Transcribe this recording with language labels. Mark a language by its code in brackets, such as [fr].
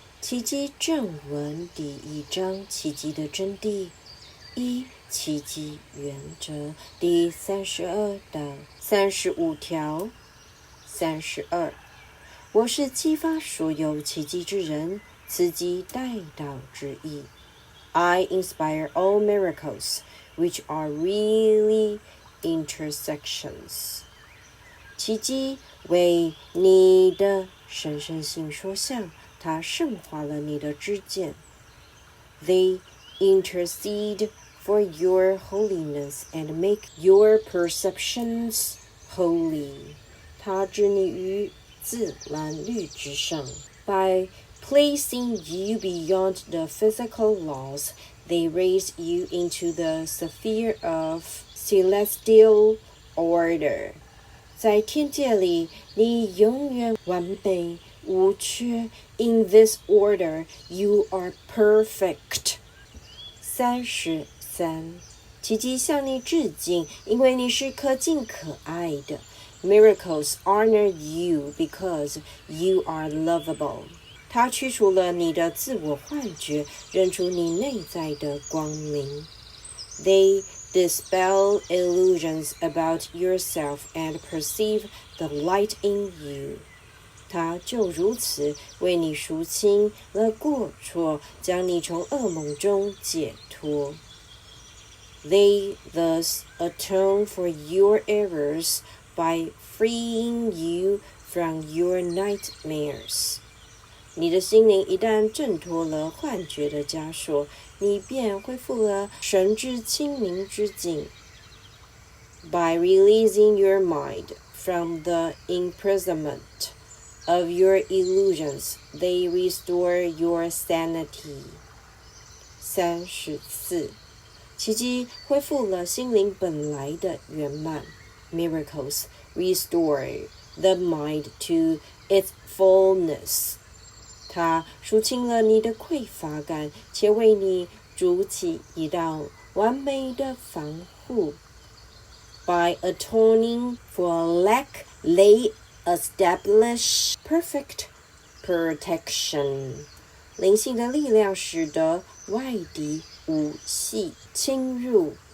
[zh] 奇迹正文第1章，奇迹的真谛。 1、奇迹原则第32到35条。 32、我是激发所有奇迹之人，此即代祷之意。 [en] I inspire all miracles, which are really intercessions. [zh] 奇迹为你的神圣性说项，它圣化了你的知见。 [en] They intercede for your holiness and make your perceptions holy. [zh] 它置你于自然律之上。 [en] By placing you beyond the physical laws, they raise you into the sphere of celestial order. [zh] 在天界里，你永远完美无缺。 [en] In this order, you are perfect. [zh] 33、奇迹向你致敬，因为你是可敬可爱的。 [en] Miracles honor you because you are lovable. [zh] 它驱除了你的自我幻觉，认出你内在的光明。 [en] They dispel illusions about yourself and perceive the light in you. [zh] 它就如此为你赎清了过错，将你从噩梦中解脱。 [en] They thus atone for your errors by freeing you from your nightmares. [zh] 你的心灵一旦挣脱了幻觉的枷锁，你便恢复了神智清明之境。 [en] By releasing your mind from the imprisonment of your illusions, they restore your sanity. [zh] 34、奇迹恢复了心灵本来的圆满。 [en] Miracles restore the mind to its fullness. [zh] 它赎清了你的匮乏感，且为你筑起一道完美的防护。 [en] By atoning for lack, they establish perfect protection. [zh] 灵性的力量使得外敌无隙侵入。